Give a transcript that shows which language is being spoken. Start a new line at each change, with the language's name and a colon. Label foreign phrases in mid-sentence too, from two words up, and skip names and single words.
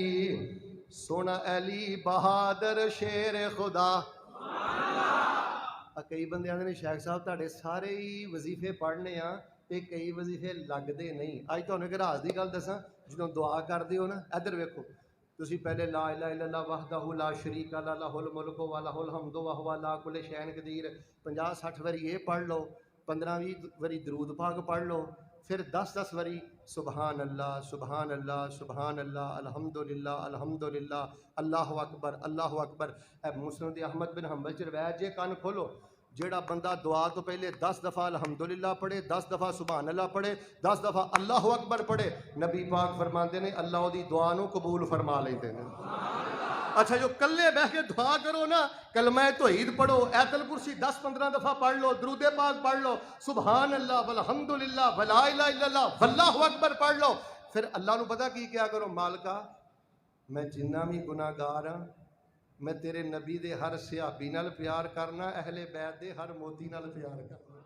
Punjabi: سونا علی بہادر شیر خدا. کئی بندے آندے نے شیخ صاحب تہاڈے سارے ہی وظیفے پڑھنے آں تے کئی وظیفے لگدے نہیں. اج تہانوں ایک راز کی گل دساں، جدوں دعا کردے ہو نا، ادھر ویکھو تسیں پہلے
Arabic: لا إله إلا الله وحده لا شريك له له الملك و له الحمد و هو على كل شيء قدير.
Punjabi: 50-60 واری یہ پڑھ لو، 15-20 واری درود پاک پڑھ لو، پھر 10-10 واری
Arabic: سبحان الله سبحان الله سبحان الله الحمد لله الحمد لله الله أكبر الله أكبر.
Punjabi: مسند احمد بن حنبل چ روایت جے، کن کھولو. جیہڑا بندہ دعا توں پہلے 10 دفعہ الحمدللہ پڑھے، 10 دفعہ
Arabic: سبحان الله
Punjabi: پڑھے، 10 دفعہ
Arabic: الله أكبر
Punjabi: پڑھے، نبی پاک فرماتے نے اللہ اوہدی دعا نوں قبول فرما لیندے نے. اچھا جو کلے بہہ کے دعا کرو نا، کلمہ توحید پڑھو، آیت الکرسی 10-15 دفعہ پڑھ لو، درود پاک پڑھ لو, दरूद पाक पढ़ लो,
Arabic: سبحان الله والحمد لله ولا إله إلا الله والله أكبر
Punjabi: پڑھ لو. پھر اللہ نوں پتا کی کیا کرو، مالکا میں جنا بھی گناہگار ہاں، میں تیرے نبی دے ہر صحابی نال پیار کرنا، اہل بیت دے ہر موتی نال پیار کرنا.